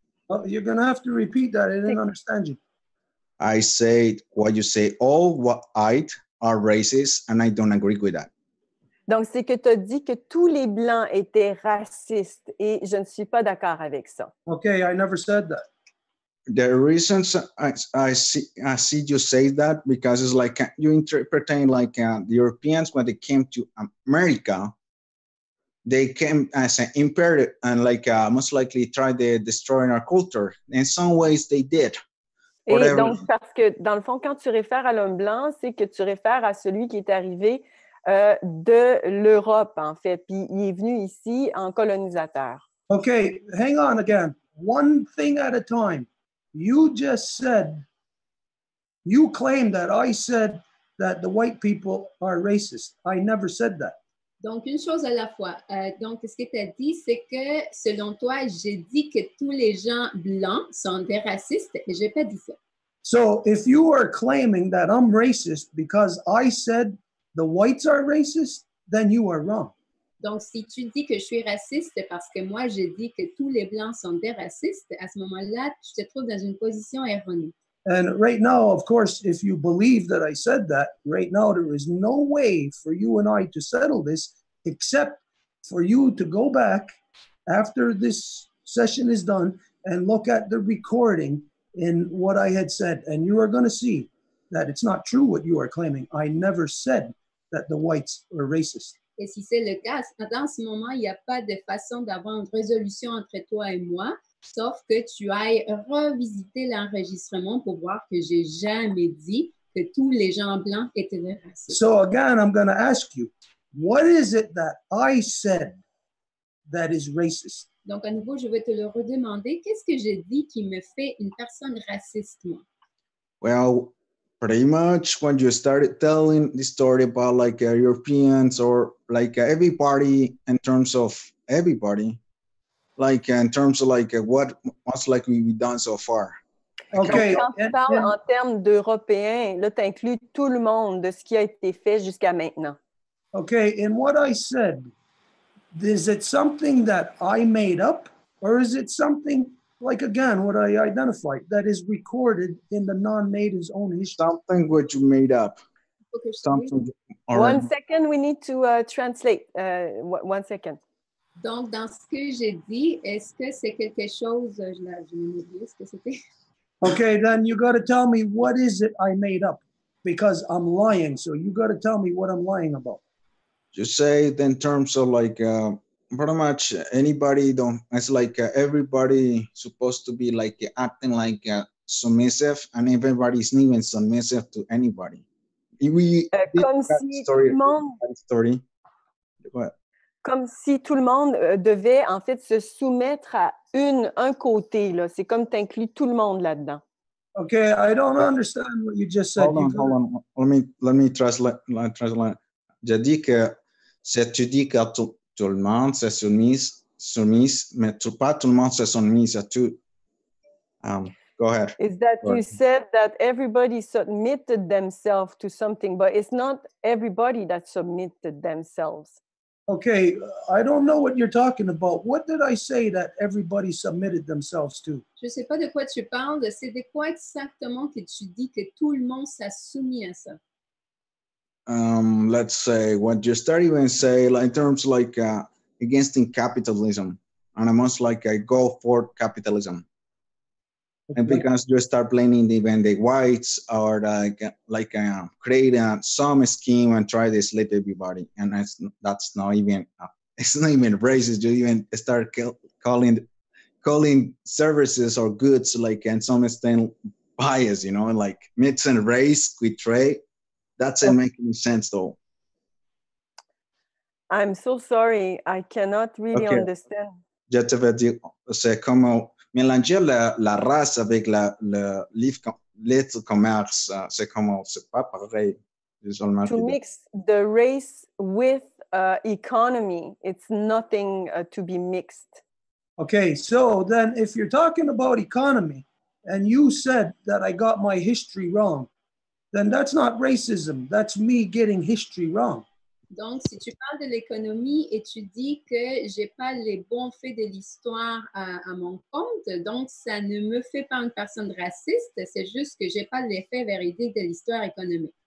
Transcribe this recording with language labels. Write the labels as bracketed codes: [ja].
[en] Oh, you're going to have to repeat that. I didn't understand you. I say what you say, all white are racist, and I don't agree with that. [fr] Donc, c'est que tu as dit que tous les Blancs étaient racistes et je ne suis pas d'accord avec ça. [en] Okay, I never said that. The reasons I see you say that because it's like you interpreting like the Europeans when they came to America, they came as an imperative and like most likely tried to destroy our culture. In some ways, they did. [fr] Et [en] Whatever. [fr] donc, parce que dans le fond, quand tu réfères à l'homme blanc, c'est que tu réfères à celui qui est arrivé de l'Europe, en fait, puis il est venu ici en colonisateur. [en] Okay, hang on again. One thing at a time. You just said, you claim that I said that the white people are racist. I never said that. [fr] Donc, une chose à la fois. Donc, ce que tu as dit, c'est que, selon toi, j'ai dit que tous les gens blancs sont des racistes, et je n'ai pas dit ça. [en] So if you are claiming that I'm racist because I said the whites are racist, then you are wrong. [fr] Donc, si tu dis que je suis raciste parce que moi, j'ai dit que tous les blancs sont des racistes, à ce moment-là, tu te trouves dans une position erronée. [en] And right now, of course, if you believe that I said that, right now there is no way for you and I to settle this except for you to go back after this session is done and look at the recording in what I had said. And you are going to see that it's not true what you are claiming. I never said that the whites were racist. [fr] Et si c'est le cas, dans ce moment, il n'y a pas de façon d'avoir une résolution entre toi et moi, sauf que tu ailles revisiter l'enregistrement pour voir que j'ai jamais dit que tous les gens blancs étaient des racistes. [en] So again, I'm going to ask you, what is it that I said that is racist? [fr] Donc, à nouveau, je vais te le redemander. Qu'est-ce que j'ai dit qui me fait une personne raciste, moi? [en] Well, pretty much when you started telling the story about like Europeans or like everybody in terms of everybody, like in terms of like what what's like we've done so far. Okay. [fr] Donc, quand tu parles en termes d'Européens, là, tu inclus tout le monde de ce qui a été fait jusqu'à maintenant. [en] Okay, in what I said, is it something that I made up, or is it something like, again, what I identified, that is recorded in the non-native's own history? Something what you made up. Okay, Something. One second, we need to translate. 1 second. [fr] Donc, dans ce que j'ai dit, est-ce que c'est quelque chose, je m'ai oublié ce que c'était? [en] Okay, then you got to tell me what is it I made up, because I'm lying. So you got to tell me what I'm lying about. You say it in terms of like pretty much anybody don't. It's like everybody supposed to be like acting like submissive, and everybody's not even submissive to anybody. We did [fr] Comme [en] that [fr] si [en] story. [fr] tout le monde, [en] That story. What? [fr] comme si tout le monde devait en fait se soumettre à un côté, là. C'est comme tu inclus tout le monde là-dedans. [en] Okay, I don't understand what you just said. Hold on. Let me translate. [fr] J'ai dit que si tu dis que tout le monde se soumise, mais pas tout le monde se soumise à tout. [en] Go ahead. Is that you said that everybody submitted themselves to something, but it's not everybody that submitted themselves. Okay, I don't know what you're talking about. What did I say that everybody submitted themselves to? [fr] Je ne sais pas de quoi tu parles. C'est de quoi exactement que tu dis que tout le monde s'est soumis à ça? [en] Let's say what you start even say like in terms like against capitalism, and I must like I go for capitalism. Okay. And because you start blaming even the whites or create some scheme and try to slip everybody, and that's not even it's not even racist. You even start calling services or goods like and some extent bias, you know, like mixing race with trade. That doesn't make any sense though. I'm so sorry, I cannot really understand. [fr] Je te vais dire, c'est comme mélanger la race avec l'être commerce, c'est comme, c'est pas pareil. [en] To mix the race with economy, it's nothing to be mixed. Okay, so then if you're talking about economy and you said that I got my history wrong, then that's not racism, that's me getting history wrong. [fr] Donc, si tu parles de l'économie et tu dis que j'ai pas les bons faits de l'histoire à mon compte, donc ça ne me fait pas une personne raciste, c'est juste que j'ai pas les faits véridiques de l'histoire économique.